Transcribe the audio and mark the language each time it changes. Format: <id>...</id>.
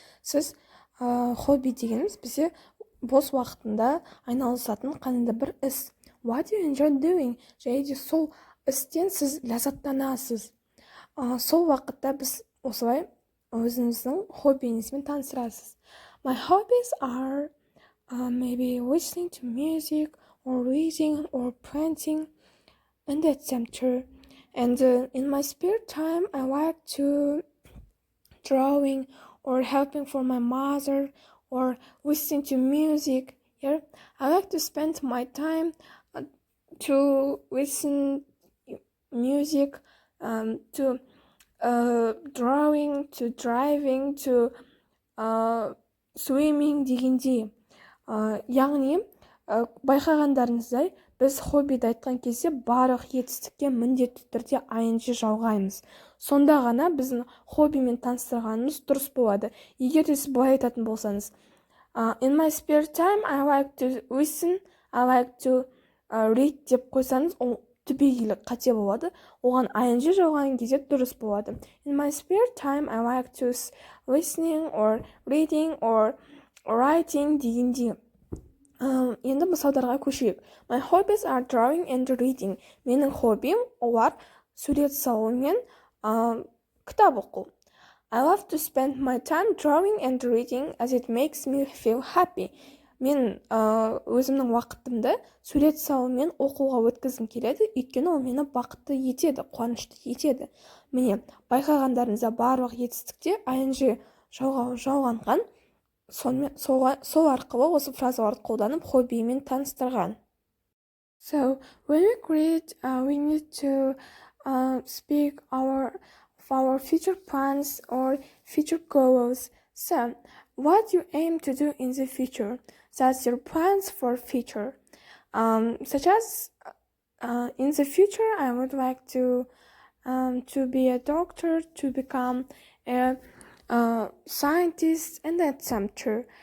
<kk>Сіз хобби дегеніміз бізде бос уақытында айналысатын қандай бір іс.</kk> <en>What do you enjoy doing?</en> <kk>Және де сол істен сіз ләззаттанасыз. Сол уақытта біз осылай өзіңіздің хоббиіңізбен таныстырасыз.</kk> <en>My hobbies are maybe listening to music or reading or painting and etc. And in my spare time I like to drawing or helping for my mother or listening to music. Here I like to spend my time to listen music, to drawing, to driving, to swimming дегендей.</en> <kk>Яғни байқағандарыңыздай біз хоббиді айтқан кезде барлық етістікке міндетті түрде ing жалғаймыз. Сонда ғана біздің хоббимен таныстырғанымыз дұрыс болады. Егер де сіз былай айтатын болсаңыз,</kk> <en>in my spare time I like to listen, I like to read</en> <kk>деп қойсаңыз, ол түбегейлі қате болады. Оған ing жалған кезде дұрыс болады.</kk> <en>In my spare time I like to listening or reading or writing дегендей.</en> <kk>Енді мысалдарға көшейік.</kk> <en>My hobbies are drawing and reading.</en> <kk>Менің хоббим олар сурет салу мен кітап оқу.</kk> <en>I love to spend my time drawing and reading as it makes me feel happy.</en> <kk>Мен өзімнің уақытымды сурет салу мен оқуға өткізгім келеді, өйткені ол мені бақытты етеді, қуанышты етеді. Міне, байқағандарыңызда барлық етістікте ing жалғанған. Сол арқылы осы фразаларды қолданып хоббимен таныстырған.</kk> <en>So, when we create, we need to speak of our future plans or future goals. So, what you aim to do in the future? That's your plans for future. Such as, in the future, I would like to be a doctor, to become a scientist, and etc.</en>